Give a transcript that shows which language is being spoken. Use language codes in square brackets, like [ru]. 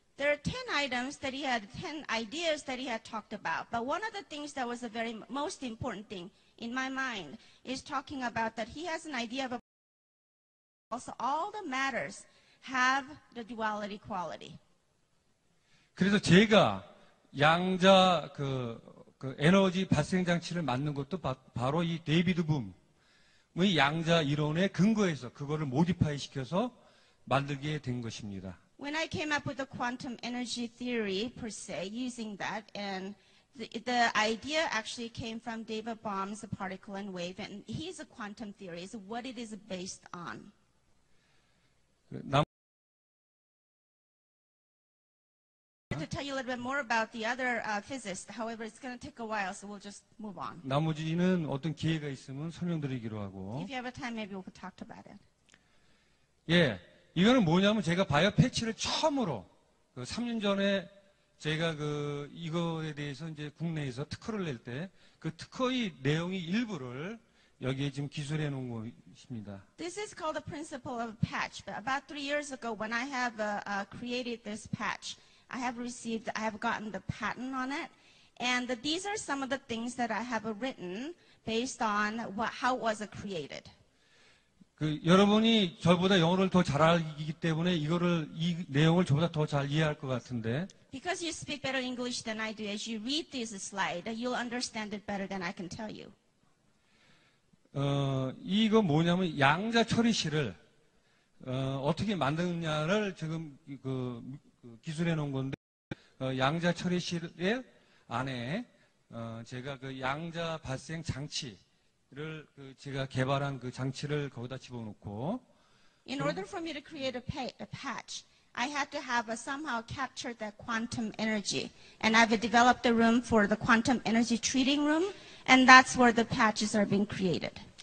[en] There are 10 items that he had, 10 ideas that he had talked about. But one of the things that was the very most important thing in my mind is talking about that he has an idea of also all the matters have the duality quality. [ko] 그래서 제가 양자 그 에너지 발생 장치를 만든 것도 바로 이 데이비드 붐의 양자 이론에 근거해서 그거를 모디파이 시켜서 만들게 된 것입니다. [en] When I came up with the quantum energy theory per se, using that, and the idea actually came from David Bohm's particle and wave, and his quantum theory is what it is based on. To tell you a little bit more about the other physicists, however, it's going to take a while, so we'll just move on. [ko] 나머지는 어떤 기회가 있으면 설명드리기로 하고. [en] If you have a time, maybe we could talk about it. [ko] 예, 이거는 뭐냐면 제가 바이오 패치를 처음으로 3년 전에 제가 이거에 대해서 이제 국내에서 특허를 낼 때 그 특허의 내용의 일부를 여기에 지금 기술해 놓은 것입니다. [en] This is called the principle of patch. But about 3 years ago, when I have created this patch, I have gotten the patent on it, and these are some of the things that I have written based on how it was created. [ko] 여러분이 저보다 영어를 더 잘 알기 때문에 이 내용을 저보다 더 잘 이해할 것 같은데. [en] Because you speak better English than I do, as you read this slide, you'll understand it better than I can tell you. [ko] 이거 뭐냐면 양자 처리실을 어떻게 만드느냐를 지금 기술해 놓은 건데 양자 처리실 안에 제가 그 양자 발생 장치를 제가 개발한 그 장치를 거기다 집어넣고 [en] In order for me to create a patch, I had to have somehow captured that quantum energy. And I've developed a room for the quantum energy treating room, and that's where the patches are being created.